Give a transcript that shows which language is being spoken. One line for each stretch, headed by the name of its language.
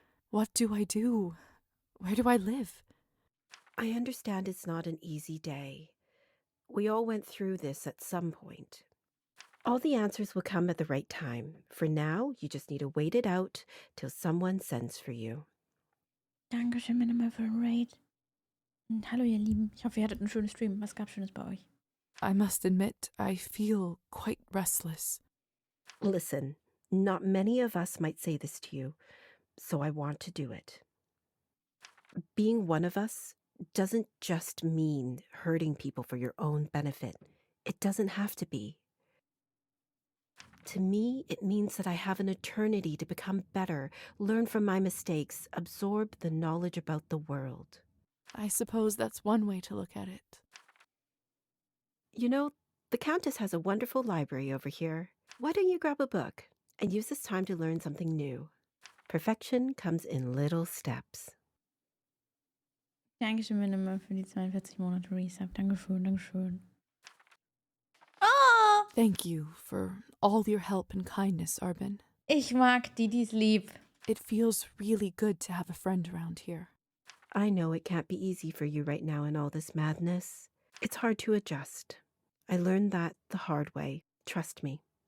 English: What do I do? Where do I live? I understand it's not an easy day. We all went through this at some point. All the answers will come at the right time. For now, you just need to wait it out till someone sends for you.
German: Dankeschön, Minimal, für den Raid. Und hallo, ihr Lieben. Ich hoffe, ihr hattet einen schönen Stream. Was gab's Schönes bei euch?
English: I must admit, I feel quite restless. Listen, not many of us might say this to you, so I want to do it. Being one of us doesn't just mean hurting people for your own benefit. It doesn't have to be. To me, it means that I have an eternity to become better, learn from my mistakes, absorb the knowledge about the world. I suppose that's one way to look at it. You know, the Countess has a wonderful library over here. Why don't you grab a book and use this time to learn something new? Perfection comes in little steps.
German: Dankeschön, Minimal, für die 42 Monate Resub. Dankeschön, Dankeschön. Oh!
English: Thank you for all your help and kindness, Arbin.
German: Ich mag die ist lieb.
English: It feels really good to have a friend around here. I know it can't be easy for you right now in all this madness. It's hard to adjust. I learned that the hard way. Trust me.